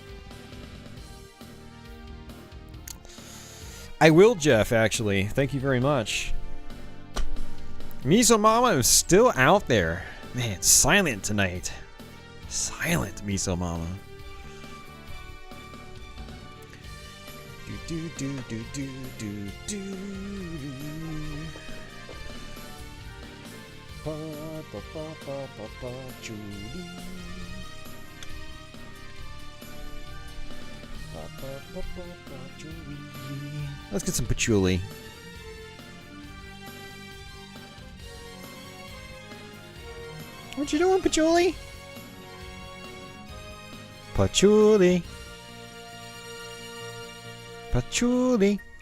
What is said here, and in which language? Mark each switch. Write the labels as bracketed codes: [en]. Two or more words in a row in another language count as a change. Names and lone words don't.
[en] I will, Jeff, actually. Thank you very much. Miso Mama is still out there. Man, silent tonight. Silent, Miso Mama. Do do do do do do. Ba ba ba ba ba ba Julie. Ba ba ba ba ba Julie. Let's get some patchouli. What you doing, patchouli? Patchouli. Patchouli.